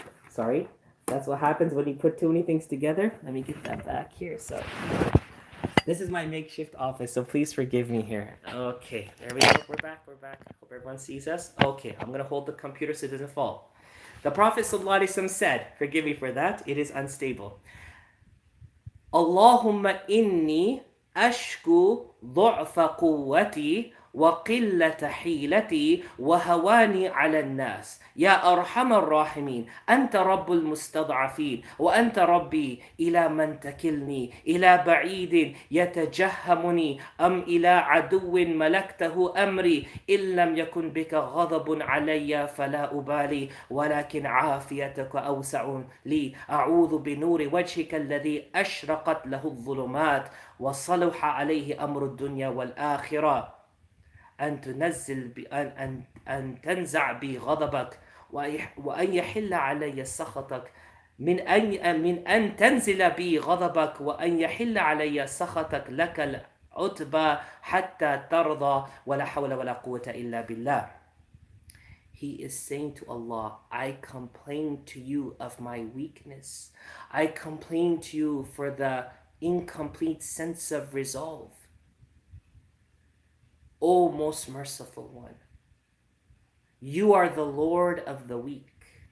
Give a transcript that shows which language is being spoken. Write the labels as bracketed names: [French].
[English] Sorry, that's what happens when you put too many things together. Let me get that back here. So this is my makeshift office, so please forgive me here. Okay, there we go. We're back. Hope everyone sees us. Okay, I'm going to hold the computer so it doesn't fall. The Prophet ﷺ said, forgive me for that, it is unstable. [Arabic] Allahumma inni ashku du'fa quwwati وقلة حيلتي وهواني على الناس يا أرحم الراحمين أنت رب المستضعفين وأنت ربي إلى من تكلني إلى بعيد يتجهمني أم إلى عدو ملكته أمري إن لم يكن بك غضب علي فلا أبالي ولكن عافيتك أوسع لي أعوذ بنور وجهك الذي أشرقت له الظلمات وصلح عليه أمر الدنيا والآخرة أن تنزل أن تنزع بي غضبك وأن يحل علي سخطك من أن تنزل بي غضبك وأن يحل علي سخطك لك العتبى حتى ترضى ولا حول ولا قوة إلا بالله. [English] He is saying to Allah, I complain to you of my weakness. I complain to you for the incomplete sense of resolve. O most merciful one, you are the Lord of the weak.